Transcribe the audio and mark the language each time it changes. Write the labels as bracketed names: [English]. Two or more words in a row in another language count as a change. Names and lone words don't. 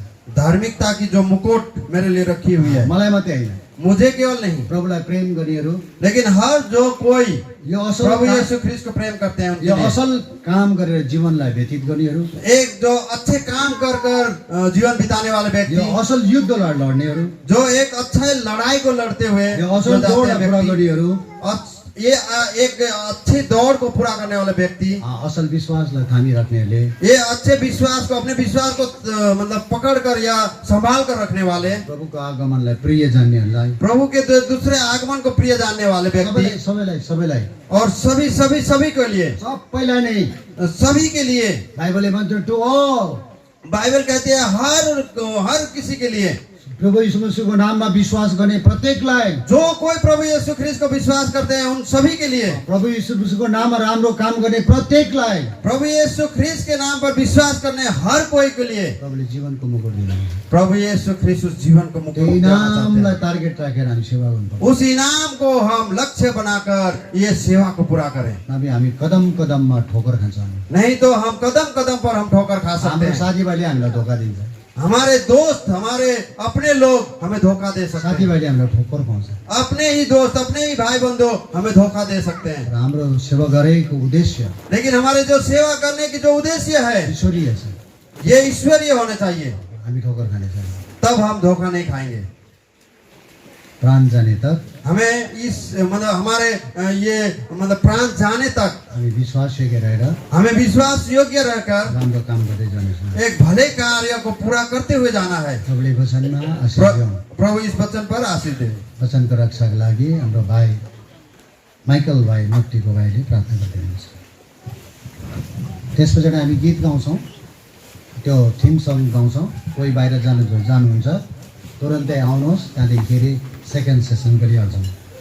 [Hindi] धार्मिकता की जो मुकुट मेरे लिए रखी हुई है, [Nepali] मलाई मात्रै होइन, [Hindi] मुझे केवल नहीं, [Nepali] प्रभुलाई प्रेम गर्नेहरू, [Hindi] लेकिन हर जो कोई [Nepali] यो असल [Hindi] प्रभु यीशु ख्रीष्ट को प्रेम करते हैं, उनके [Nepali] यो [Hindi] लिए। [Nepali] असल काम गरेर जीवनलाई व्यतीत गर्नेहरू, [Hindi] एक जो अच्छे काम कर कर जीवन बिताने वाले [Nepali] यो [Hindi] व्यक्ति, [Nepali] असल युद्ध लड्नेहरू, [Hindi] जो एक अच्छे लड़ाई को लड़ते हुए [Nepali] यो [Hindi] जो [Nepali] असल [Hindi] जाते [Nepali] दौड [Hindi] हैं [Nepali] पुरा [Hindi] व्यक्ति, [Nepali] गर्नेहरू, [Hindi] ये एक अच्छी दौड़ को पूरा करने वाले व्यक्ति, [Nepali] असल विश्वासलाई थामिराख्नेहरूले, [Hindi] ये अच्छे विश्वास को अपने विश्वास को मतलब पकड़ कर या संभाल कर रखने वाले, [Nepali] प्रभुको आगमनलाई प्रिय जान्नेहरूलाई, [Hindi] प्रभु के दूसरे आगमन को प्रिय जानने वाले व्यक्ति, [Nepali] सबैलाई [Hindi] और सभी के लिए, [Nepali] सबैलाई नै [Hindi] सभी के लिए [Nepali] बाइबलले भन्छ [English] to all, [Hindi] बाइबल कहती है हर किसी के लिए, [Nepali] प्रभु यीशु मसीहको नाममा विश्वास गर्ने प्रत्येकलाई, [Hindi] जो कोई प्रभु यीशु ख्रीष्ट को विश्वास करते हैं उन सभी के लिए, [Nepali] प्रभु यीशु मसीहको नाममा राम्रो काम गर्ने प्रत्येकलाई [Hindi] प्रभु यीशु ख्रीष्ट के नाम पर विश्वास करने हर कोई के लिए [Nepali] प्रभुले जीवनको मुकुट दिनुहुन्छ। [Hindi] प्रभु यीशु ख्रीष्ट उस जीवन को मुकुट [Nepali] त्यो [Hindi] देना चाहते [Nepali] इनामलाई [Hindi] हैं। [Nepali] टार्गेट राखेर हामी सेवा गर्नुपर्छ। [Hindi] उस इनाम को हम लक्ष्य बनाकर ये सेवा को पूरा करें, [Nepali] नभए हामी कदम कदममा ठोकर खान्छौँ। [Hindi] नहीं तो हम कदम कदम पर हम ठोकर खा सकते [Nepali] हाम्रो [Hindi] हैं। [Nepali] साथीभाइले हामीलाई धोका दिन्छ, [Hindi] हमारे दोस्त, हमारे अपने लोग हमें धोखा दे सकते हैं। [Nepali] साथीभाइले हामीलाई ठोकर खुवाउँछ। [Hindi] अपने ही दोस्त, अपने ही भाई बंधु हमें धोखा दे सकते हैं। [Nepali] र हाम्रो सेवा गरेको उद्देश्य [Hindi] लेकिन हमारे जो सेवा करने की जो उद्देश्य है [Nepali] ईश्वरीय छ। [Hindi] ये ईश्वरीय होना चाहिए, [Nepali] हामी ठोकर खाने छैन। [Hindi] तब हम धोखा नहीं खाएंगे। प्राण जाने तक हमें इस मतलब हमारे ये मतलब प्राण जाने तक [Nepali] हामी विश्वास योग्य रहेर [Hindi] हमें विश्वास योग्य रहकर [Nepali] राम्रो काम गर्दै जानेछौँ। [Hindi] एक भले कार्य को पूरा करते हुए जाना है। [Nepali] प्रभुले वचनमा आशीष दिउँ। [Hindi] प्रभु इस वचन पर आशीष दे। [Nepali] वचनको रक्षाको लागि हाम्रो भाइ माइकल भाइ नक्टीको भाइले प्रार्थना गर्दै हुनुहुन्छ। त्यस पछाडि हामी गीत गाउँछौँ, त्यो [English] theme song [Nepali] गाउँछौँ। कोही बाहिर जानुहुन्छ तुरन्तै आउनुहोस्, त्यहाँदेखि फेरि [English] second session [Nepali] गरिहाल्छौँ।